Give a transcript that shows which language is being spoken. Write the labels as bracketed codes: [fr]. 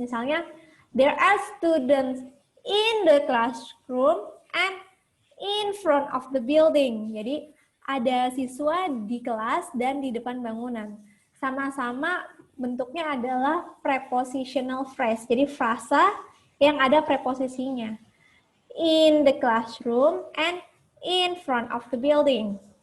[en] Misalnya, there are students in the classroom and in front of the building. [id] Jadi ada siswa di kelas dan di depan bangunan. Sama-sama bentuknya adalah prepositional phrase. Jadi frasa yang ada preposisinya. [en] In the classroom and in front of the building.